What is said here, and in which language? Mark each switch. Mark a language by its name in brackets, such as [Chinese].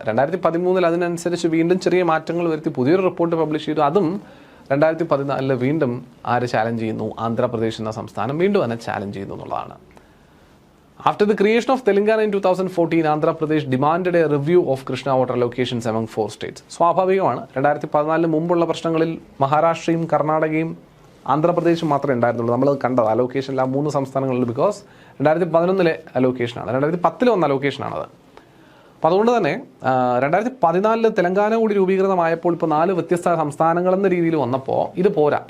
[Malayalam] 2013 അതിനനുസരിച്ച് വീണ്ടും ചെറിയ മാറ്റങ്ങൾ വരുത്തി പുതിയൊരു റിപ്പോർട്ട് പബ്ലിഷ് ചെയ്തു. അതും 2014 വീണ്ടും ആര് ചാലഞ്ച് ചെയ്യുന്നു, ആന്ധ്രാപ്രദേശ് എന്ന സംസ്ഥാനം വീണ്ടും അതിനെ ചാലഞ്ച് ചെയ്യുന്നു എന്നുള്ളതാണ്. [English] After the creation of Telangana in 2014, Andhra Pradesh demanded a review of Krishna water allocations among 4 states. [Malayalam] സ്വാഭാവികമാണ്, 2014 മുമ്പുള്ള പ്രശ്നങ്ങളിൽ മഹാരാഷ്ട്രയും കർണാടകയും ആന്ധ്രാപ്രദേശും മാത്രമേ ഉണ്ടായിരുന്നുള്ളൂ. നമ്മൾ കണ്ടത് അലോക്കേഷനിൽ ആ 3 സംസ്ഥാനങ്ങളിൽ, ബിക്കോസ് 2011 അലോക്കേഷനാണ്, 2010 വന്ന അലോക്കേഷനാണത്. അപ്പോൾ അതുകൊണ്ട് തന്നെ 2014 തെലങ്കാന കൂടി രൂപീകൃതമായപ്പോൾ ഇപ്പോൾ 4 വ്യത്യസ്ത സംസ്ഥാനങ്ങളെന്ന രീതിയിൽ വന്നപ്പോൾ ഇത് പോരാ.